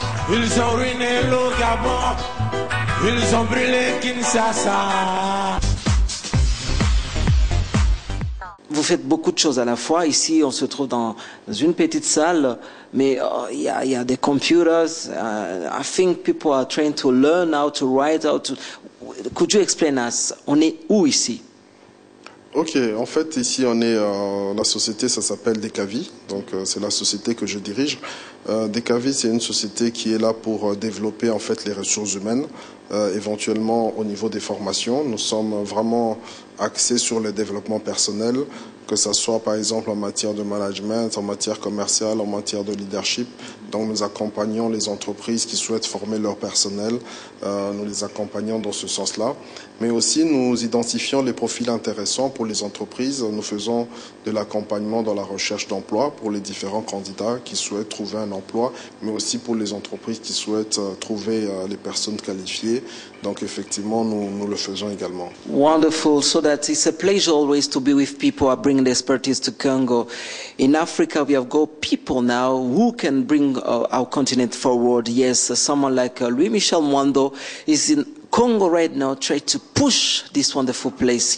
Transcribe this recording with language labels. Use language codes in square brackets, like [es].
[fr] Ils ont ruiné le Gabon, ils ont brûlé Kinshasa. Vous faites beaucoup de choses à la fois. Ici, on se trouve dans une petite salle, mais il y a des computers. [en] I think people are trying to learn how to write, how to... Could you explain us? [fr] On est où ici? Ok, en fait, ici, on est la société, ça s'appelle Decavi, donc c'est la société que je dirige. Decavi, c'est une société qui est là pour développer en fait les ressources humaines, éventuellement au niveau des formations. Nous sommes vraiment axés sur le développement personnel, que ce soit par exemple en matière de management, en matière commerciale, en matière de leadership. Donc nous accompagnons les entreprises qui souhaitent former leur personnel, nous les accompagnons dans ce sens-là. Mais aussi nous identifions les profils intéressants pour les entreprises. Nous faisons de l'accompagnement dans la recherche d'emploi pour les différents candidats qui souhaitent trouver un emploi, mais aussi pour les entreprises qui souhaitent trouver les personnes qualifiées. Donc effectivement, nous le faisons également. [en] Wonderful. So that it's a pleasure always to be with people who are bringing the expertise to Congo. In Africa, we have got people now who can bring our continent forward. Yes, someone like Louis Michel Mwando is in Congo right now try to push this wonderful place.